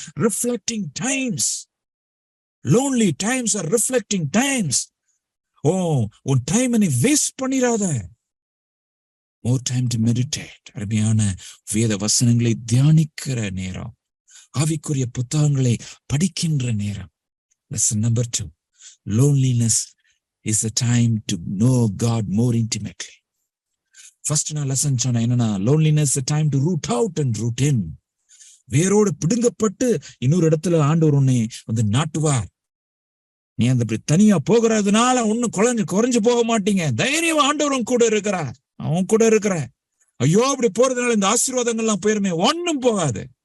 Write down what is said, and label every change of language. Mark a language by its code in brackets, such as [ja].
[en] Reflecting times. Lonely times are reflecting times. [ta] ஓ, உன் time நீ waste பண்ணிராத. [en] more time to meditate. [ta] அருமையான வேத வசனங்களை தியானிக்கிற நேரம், ஆவிக்குரிய புத்தகங்களை படிக்கின்ற நேரம். [en] Lesson number 2, loneliness is a time to know God more intimately. First [ta] நான் லெசன் சொன்ன என்னன்னா, [en] loneliness is a time to root out and root in. [ta] வேரோடு பிடுங்கப்பட்டு இன்னொரு இடத்துல ஆண்டவர் உன்னை வந்து நாட்டுவார். நீ அந்த தனியா போகிறதுனால ஒன்னும் குறைஞ்சு போக மாட்டீங்க. தைரியம், ஆண்டவரும் கூட இருக்கிறார், அவன் கூட இருக்கிற. ஐயோ, அப்படி போறதுனால இந்த ஆசீர்வாதங்கள்லாம் போயிருமே, ஒன்னும் போகாது.